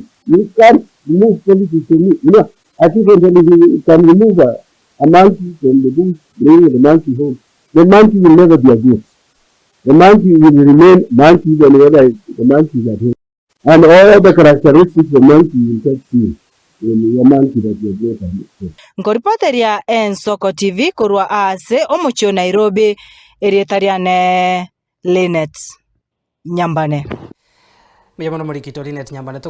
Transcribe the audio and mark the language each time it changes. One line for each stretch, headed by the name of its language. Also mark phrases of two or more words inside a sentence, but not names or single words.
English: You can't remove politics from me. You know, I think you can remove a monkey from the bush, bring the monkey home. The monkey will never be a goat. The monkey will remain monkey whenever the monkey is at home. And all the characteristics of monkey will get seen in your monkey that you brought at home.
Gusii: Nkoripoteria Ensoko TV kurwa ase omuchio Nairobi erietariane Linet Nyambane. Miyamano Morikito Linet Nyambane